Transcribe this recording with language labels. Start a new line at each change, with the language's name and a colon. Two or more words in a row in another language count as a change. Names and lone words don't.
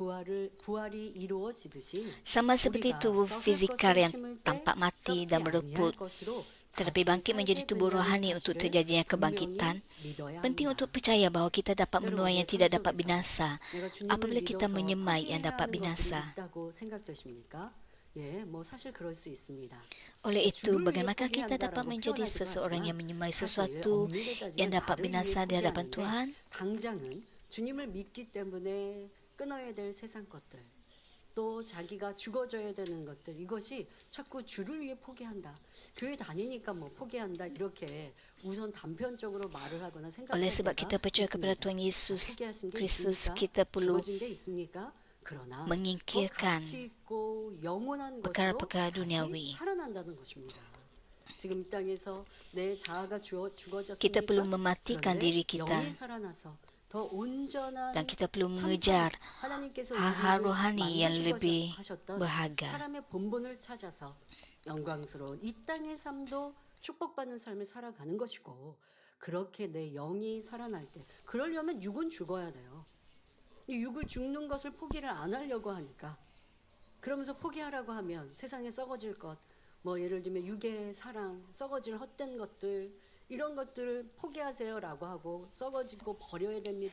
Malay: Sama seperti tubuh fizikal yang tampak mati dan bereput, tetapi bangkit menjadi tubuh rohani untuk terjadinya kebangkitan, penting untuk percaya bahawa kita dapat menuai yang tidak dapat binasa apabila kita menyemai yang dapat binasa. Oleh itu, bagaimanakah kita dapat menjadi seseorang yang menyemai sesuatu yang dapat binasa di hadapan Tuhan?
Korean: 주님을 믿기 때문에 끊어야 될 세상 것들, 또 자기가 죽어져야 되는 것들 이것이 자꾸 주를 위해 포기한다. 교회 다니니까 뭐 포기한다 이렇게 우선 단편적으로 말을 하거나 생각할
Malay: Oleh sebab
Korean: 때가
Malay: kita percaya kepada
Korean: 있습니다.
Malay: Tuhan Yesus
Korean: 포기하신 게
Malay: Kristus,
Korean: 있습니까?
Malay: kita perlu
Korean: 죽어진 게 있습니까? 그러나
Malay: menyingkirkan
Korean: 가치 있고 영원한 것으로
Malay: perkara-perkara
Korean: 다시
Malay: duniawi.
Korean: 살아난다는 것입니다. 지금 이 땅에서 내 자아가 죽어졌습니까?
Malay: Kita perlu mematikan
Korean: 그런데
Malay: diri kita
Korean: 영이 살아나서 더 온전한
Malay: dan kita perlu
Korean: 참선,
Malay: mengejar
Korean: 하나님께서
Malay: hal-hal
Korean: 우리를
Malay: rohani yang
Korean: 만드시고자
Malay: lebih
Korean: 하셨던
Malay: berharga.
Korean: 사람의 본분을 찾아서 영광스러운 이 땅의 삶도 축복받는 삶을 살아가는 것이고 그렇게 내 영이 살아날 때 그러려면 육은 죽어야 돼요. 이 육을 죽는 것을 포기를 안 하려고 하니까 그러면서 포기하라고 하면 세상에 썩어질 것, 뭐 예를 들면 육의 사랑, 썩어질 헛된 것들 이런 것들을 포기하세요라고 하고 썩어지고 버려야 됩니다.